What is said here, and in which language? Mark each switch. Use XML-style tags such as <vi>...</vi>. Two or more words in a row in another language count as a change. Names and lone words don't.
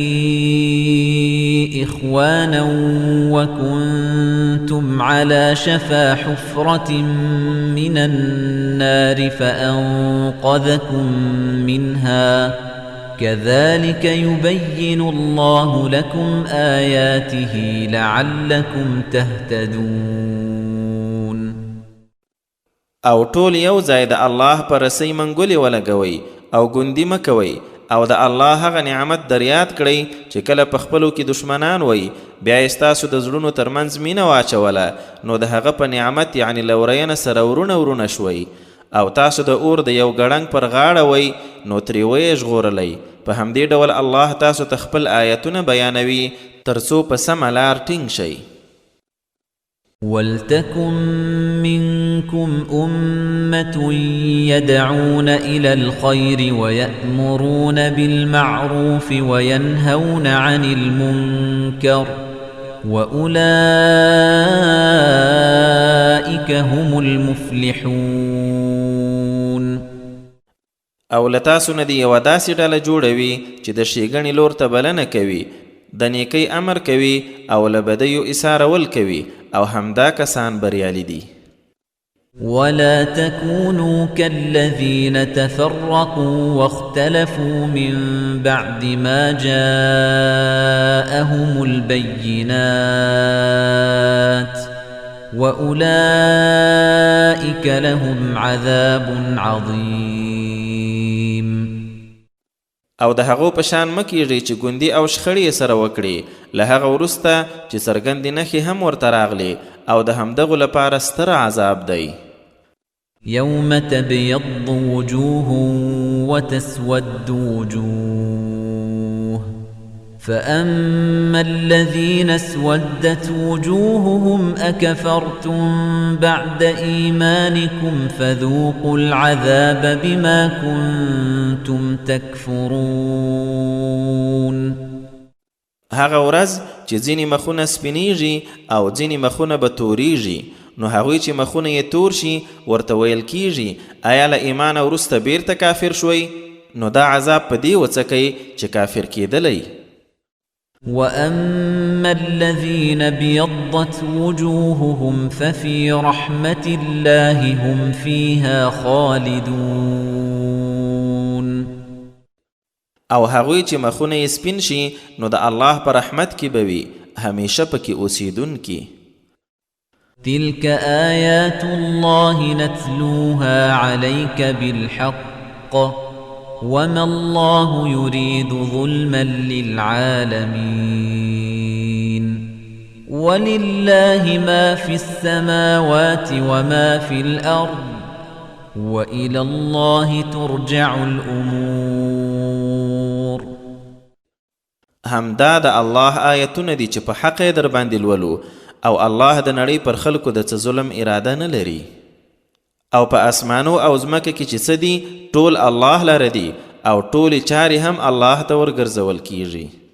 <ar>إخوانا وكنتم على شفا حفرة من النار فأنقذكم منها كذلك يبين الله لكم آياته لعلكم تهتدون.</ar> <ps>او ټول یو ځای د الله پر رسۍ منګولې ولګوئ او ګوندي مه کوئ او د الله هغه نعمت در یاد کړئ چې کله په خپلو کې دشمنان وئ بیا یې ستاسو د زړونو ترمنځ مینه واچوله نو د هغه په نعمت یعنې له ورینه سره ورونه شوئ او تاسو د اور د یو ګړنګ پر غاړه وئ نو ترې ویې ژغورلی. په همدې ډول الله تاسو ته خپل آیتونه بیانوي تر څو په سمه لار ټینګ شئ.</ps> <ar>ولتكن منكم أمة يدعون إلى الخير ويأمرون بالمعروف وينهون عن المنكر وأولئك هم المفلحون.</ar> <ps>او لتاسو نه دې یوه داسې ډله جوړوي چې د ښېګڼې لور ته بلنه کوي، د نیکۍ امر کوي او له بدیو ایثارول کوي او همدا کسان بریالي دي.</ps> <ar>ولا تكونوا كالذين تفرقوا واختلفوا من بعد ما جاءهم البينات وأولئك لهم عذاب عظيم.</ar> <ps>او د هغو په شان مه کیږئ چې ګوندي او شخړې سره وکړي له هغه وروسته چې څرګندې نښې هم ورته راغلي او د همدغو لپاره ستر عذاب دی.</ps> <ar>يوم تبيض وجوه وتسود وجوه فأما الذين اسودت وجوههم أكفرتم بعد إيمانكم فذوقوا العذاب بما كنتم تكفرون.</ar> <ps>هغه ورځ چې ځینې مخونه سپینیږي او ځینې مخونه به توریږي نو هغوی چې مخونه یې تور شي ورته ویل کیږي آیا له ایمانه وروسته بیرته کافر شوئ؟ نو دا عذاب په دې وڅکئ چې کافر کېدلی.</ps> <ar>وأما الذين ابيضت وجوههم ففي رحمة الله هم فيها خالدون.</ar> <ps>او هغوی چې مخونه یې سپین شي نو د الله په رحمت کې به وي همیشه پکې اوسیدونکي.</ps> <ar>تلك آيات الله نتلوها عليك بالحق وما الله يريد ظلما للعالمين ولله ما في السماوات وما في الأرض وإلى الله ترجع الأمور.</ar> <ps>همدا د الله آیتونه دي چې په حق یې در باندې لولو او الله د نړۍ پر خلکو د څه ظلم اراده نه لري او په اسمانو او ځمکه کې چې څه دي ټول الله لره دي او ټولې چارې هم الله ته ورګرځول کیږي.</ps>